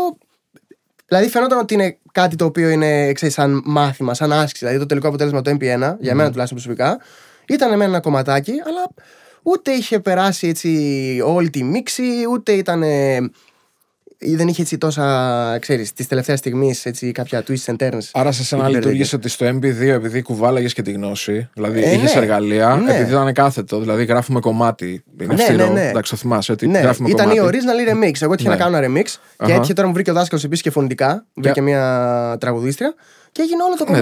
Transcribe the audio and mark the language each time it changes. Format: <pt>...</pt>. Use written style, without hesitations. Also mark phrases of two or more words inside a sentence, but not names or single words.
<el>Δηλαδή φαινόταν ότι είναι κάτι το οποίο είναι, ξέρεις, σαν μάθημα, σαν άσκηση. Δηλαδή το τελικό αποτέλεσμα το MP1, για μένα τουλάχιστον προσωπικά, ήταν με ένα κομματάκι, αλλά ούτε είχε περάσει έτσι όλη τη μίξη, ούτε ήταν. Δεν είχε έτσι τόσα, ξέρεις, τη τελευταία στιγμή κάποια</el> <en>twists and turns.</en> <el>Άρα σε σένα λειτουργήσε ότι στο MP2, επειδή κουβάλαγες και τη γνώση, δηλαδή είχες εργαλεία, επειδή ήταν κάθετο, δηλαδή γράφουμε κομμάτι. Είναι αυστηρό, εντάξει, το θυμάσαι. Ότι γράφουμε ήταν κομμάτι.</el> <en>η original remix.</en> <el>Εγώ έτυχε να κάνω ένα remix και έτυχε τώρα μου βρήκε ο δάσκαλος επίσης και φωνητικά. Βρήκε μια τραγουδίστρια. Και έγινε όλο το κομμάτι.</el>